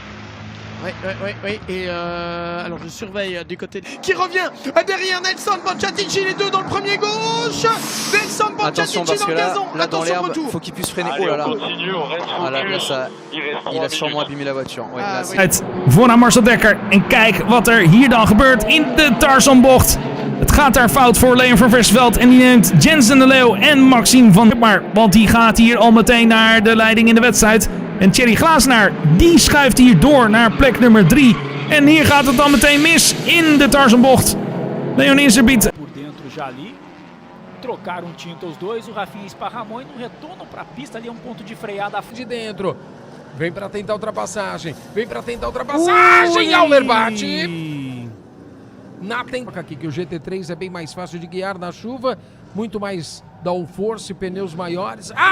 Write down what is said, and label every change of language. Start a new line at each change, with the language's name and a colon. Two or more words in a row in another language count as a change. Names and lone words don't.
French: Oui. Et alors je surveille du côté qui revient derrière Nelson Bonciatici, les deux dans le premier gauche. Nelson Bonciatici dans le gazon. Là dans l'herbe, faut qu'il puisse freiner. Oh là là. Là ça, il a sûrement abîmé la voiture. Ouais,
Dutch: Voor naar Marcel Dekker. En kijk wat er hier dan gebeurt in de Tarzanbocht. Het gaat daar fout voor Leon van Versveld. En die neemt Jensen de Leeuw en Maxime van Depmar. Want die gaat hier al meteen naar de leiding in de wedstrijd. En Thierry Glasenaar, die schuift hier door naar plek nummer 3. En hier gaat het dan meteen mis in de Tarzanbocht. Leon Inserbiet.
Portuguese: Por dentro já ali. Trocaram tinta os dois. O Rafinha esparramou e no retorno para a pista ali é ponto de freada de dentro. Vem para tentar ultrapassagem. Almer bate. Na tentativa aqui que o GT3 é bem mais fácil de guiar na chuva, muito mais downforce, pneus maiores.